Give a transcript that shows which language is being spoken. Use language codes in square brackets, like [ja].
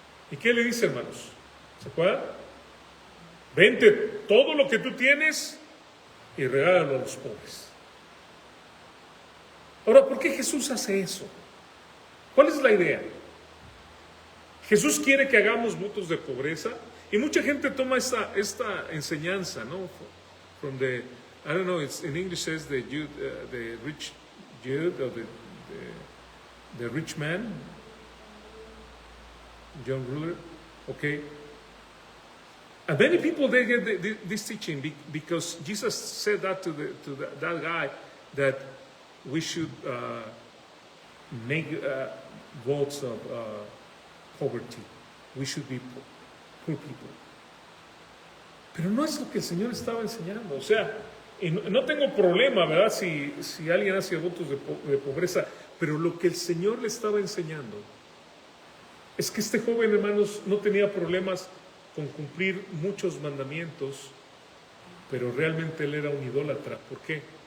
[es] ¿Y qué le dice, hermanos? ¿Se acuerdan? Vente todo lo que tú tienes y regálalo a los pobres. Ahora, ¿por qué Jesús hace eso? ¿Cuál es la idea? Jesús quiere que hagamos votos de pobreza y mucha gente toma esta enseñanza, ¿no? [en] From the, I don't know, it's in English says the rich Jude or the rich man, John Ruler, okay. And many people they get this teaching because Jesus said that to that guy that we should make votes of poverty. We should be poor people. [es] Pero no es lo que el Señor estaba enseñando. O sea, y no tengo problema, ¿verdad? Si alguien hace votos de pobreza, pero lo que el Señor le estaba enseñando es que este joven, hermanos, no tenía problemas con cumplir muchos mandamientos, pero realmente él era un idólatra. ¿Por qué?